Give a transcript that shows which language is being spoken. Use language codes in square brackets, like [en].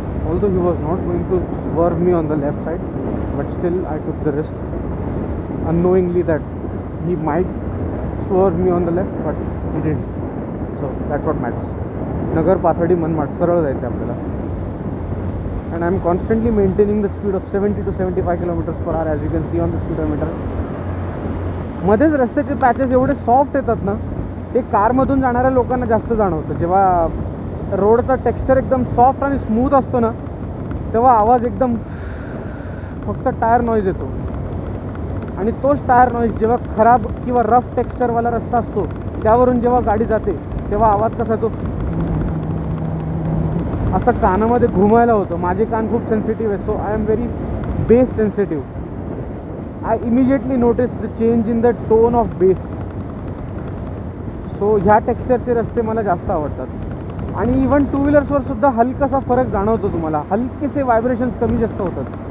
[en] Although he was not going to swerve me on the left side, but still I took the risk, unknowingly that he might swerve me on the left, but he didn't. So that's what matters. [mr] Nagar, Pathadi, Manmad, सरळ जायचं आपल्याला. [en] And I am constantly maintaining the speed of 70 to 75 kilometers per hour, as you can see on the speedometer. [mr] मध्येच रस्त्याचे patches एवढे soft येतात ना, ते कारमधून जाणाऱ्या लोकांना जास्त जाणवतं. जेव्हा रोडचा टेक्स्चर एकदम सॉफ्ट आणि स्मूथ असतो ना, तेव्हा आवाज एकदम फक्त टायर नॉईज येतो. आणि तोच टायर नॉईज जेव्हा खराब किंवा रफ टेक्स्चरवाला रस्ता असतो त्यावरून जेव्हा गाडी जाते तेव्हा आवाज कसा येतो, असं कानामध्ये घुमायला होतं. माझे कान खूप सेन्सिटिव्ह आहे. [en] So I am very bass sensitive. I immediately notice the change in the tone of bass. [mr] So ह्या टेक्स्चरचे रस्ते मला जास्त आवडतात. आणि इवन टू व्हीलर्सवर सुद्धा हलकासा फरक जाणवतो तुम्हाला. हलकेसे व्हायब्रेशन्स कमी जास्त होतात.